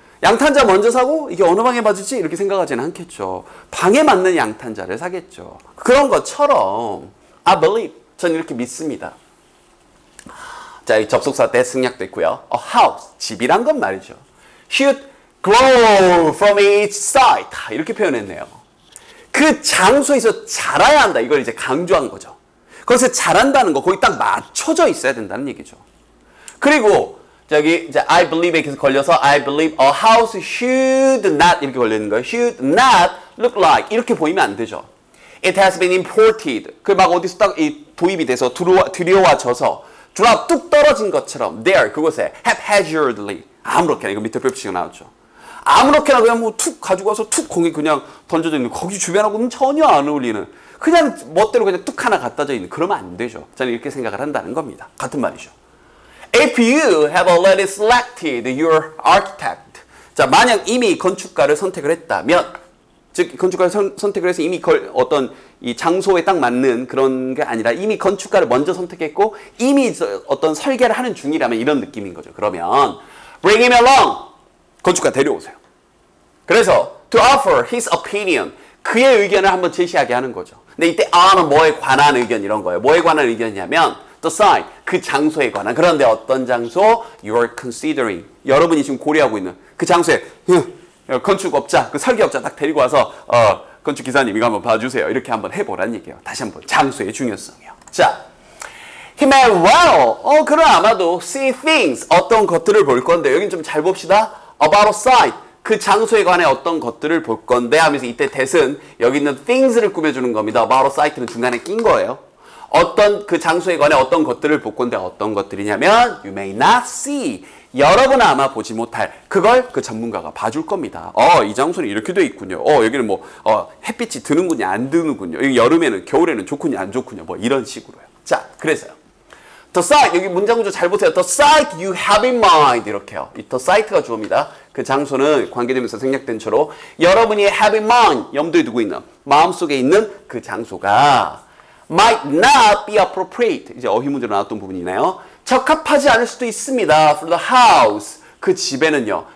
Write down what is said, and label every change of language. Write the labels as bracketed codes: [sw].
[ko] 양탄자 먼저 사고 이게 어느 방에 맞을지 이렇게 생각하지는 않겠죠. 방에 맞는 양탄자를 사겠죠. 그런 것처럼 [en] I believe, [ko] 전 이렇게 믿습니다. 자, 이 접속사 때 승약됐고요. A house, 집이란 건 말이죠. [en] Should grow from its site. [ko] 이렇게 표현했네요. 그 장소에서 자라야 한다. 이걸 이제 강조한 거죠. 그래서 자란다는 거 거기 딱 맞춰져 있어야 된다는 얘기죠. 그리고 저기 이제 I believe에 계속 걸려서 [en] I believe a house should not [ko] 이렇게 걸려 있는 거예요. [en] Should not look like [ko] 이렇게 보이면 안 되죠. [en] It has been imported. [ko] 그 막 어디서 딱 이 도입이 돼서 들여와져서 drop 뚝 떨어진 것처럼 there 그곳에 haphazardly 아무렇게나 이거 밑에 표시가 나왔죠. 아무렇게나 그냥 뭐 툭 가지고 와서 툭 거기 그냥 던져져 있는 거기 주변하고는 전혀 안 어울리는 그냥 멋대로 그냥 뚝 하나 갖다져 있는 그러면 안 되죠. 저는 이렇게 생각을 한다는 겁니다. 같은 말이죠. [en] If you have already selected your architect. [ko] 자, 만약 이미 건축가를 선택을 했다면, 즉 건축가를 선택을 해서 이미 어떤 이 장소에 딱 맞는 그런 게 아니라 이미 건축가를 먼저 선택했고 이미 어떤 설계를 하는 중이라면 이런 느낌인 거죠. 그러면 [en] bring him along. [ko] 건축가 데려오세요. 그래서 [en] to offer his opinion. [ko] 그의 의견을 한번 제시하게 하는 거죠. 근데 이때 는 뭐에 관한 의견 이런 거예요. 뭐에 관한 의견이냐면 the site, 그 장소에 관한. 그런데 어떤 장소? [en] You are considering. [ko] 여러분이 지금 고려하고 있는 그 장소에 건축업자, 그 설계업자 딱 데리고 와서 건축기사님 이거 한번 봐주세요. 이렇게 한번 해보라는 얘기예요. 다시 한번 장소의 중요성이요. 자, [en] he may well, [ko] 그럼 아마도 [en] see things, [ko] 어떤 것들을 볼 건데 여긴 좀 잘 봅시다. About a site, 그 장소에 관해 어떤 것들을 볼 건데 하면서 이때 that은 여기 있는 things를 꾸며주는 겁니다. About a site는 중간에 낀 거예요. 어떤 그 장소에 관해 어떤 것들을 볼 건데 어떤 것들이냐면 [en] you may not see. [ko] 여러분은 아마 보지 못할 그걸 그 전문가가 봐줄 겁니다. 이 장소는 이렇게 돼 있군요. 여기는 뭐 햇빛이 드는군요, 안 드는군요. 여기 여름에는 겨울에는 좋군요, 안 좋군요. 뭐 이런 식으로요. 자, 그래서요. The site, 여기 문장 구조 잘 보세요. [en] The site you have in mind [ko] 이렇게요. 이 the site가 주어입니다. 그 장소는 관계되면서 생략된 처로 여러분이 have in mind, 염두에 두고 있는 마음속에 있는 그 장소가 [en] might not be appropriate. [ko] 이제 어휘 문제로 나왔던 부분이네요. 적합하지 않을 수도 있습니다. [en] For the house. [ko] 그 집에는요.